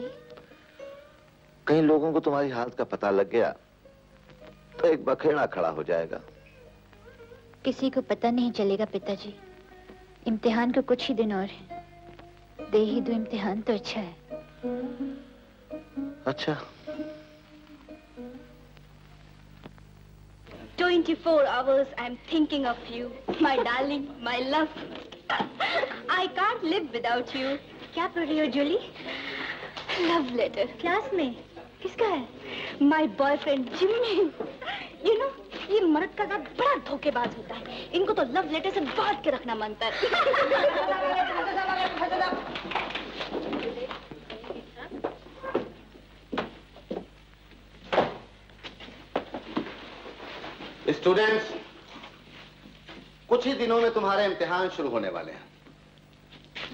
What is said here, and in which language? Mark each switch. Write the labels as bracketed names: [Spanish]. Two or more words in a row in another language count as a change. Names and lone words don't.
[Hindi] कहीं लोगों को तुम्हारी हालत का पता लग गया तो एक बखेड़ा खड़ा हो जाएगा। किसी को पता नहीं चलेगा पिताजी, इम्तिहान को कुछ ही दिन और है, दे ही दो इम्तिहान तो अच्छा है। अच्छा। [English] 24 hours I'm thinking of you, my darling, my love. I can't live without you. [Hindi] क्या पढ़ रही हो जूली? [English] Love letter. [Hindi] क्लास में? किसका है? [English] My boyfriend Jimmy. You know, [Hindi] ये मर्द का साथ बड़ा धोखेबाज होता है, इनको तो [English] love letter [Hindi] से बांध के रखना मानता है। स्टूडेंट्स, कुछ ही दिनों में तुम्हारे इम्तिहान शुरू होने वाले हैं।